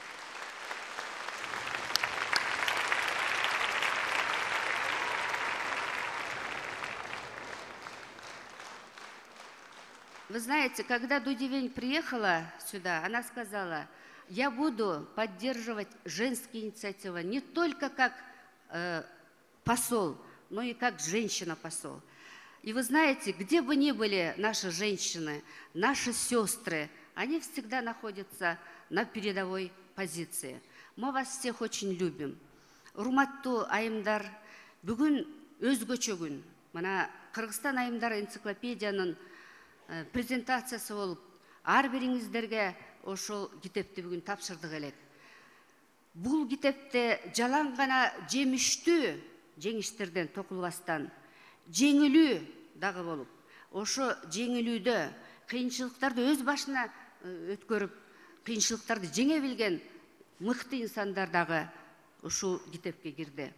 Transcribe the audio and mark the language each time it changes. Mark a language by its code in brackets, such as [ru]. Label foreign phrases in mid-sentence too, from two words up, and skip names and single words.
[ru] Вы знаете, когда Ду Дивень приехала сюда, она сказала: я буду поддерживать женские инициативы не только как посол, но и как женщина-посол. И вы знаете, где бы ни были наши женщины, наши сестры, они всегда находятся на передовой позиции. Мы вас всех очень любим. [ky] Урматтуу айымдар, бүгүн өзгөчө күн. Мына Кыргызстан айымдар энциклопедиянын презентациясы болуп, ар бириңиздерге ошол китепти бүгүн тапшырдык элек. Бул китепте жалаң гана жемиштүү жеңиштерден токулбастан жеңилүү дагы болуп, ошо жеңилүүдө кыйынчылыктарды өз башына өткөрүп, кыйынчылыктарды жеңе билген мыкты инсандар дагы ушул китепке кирди.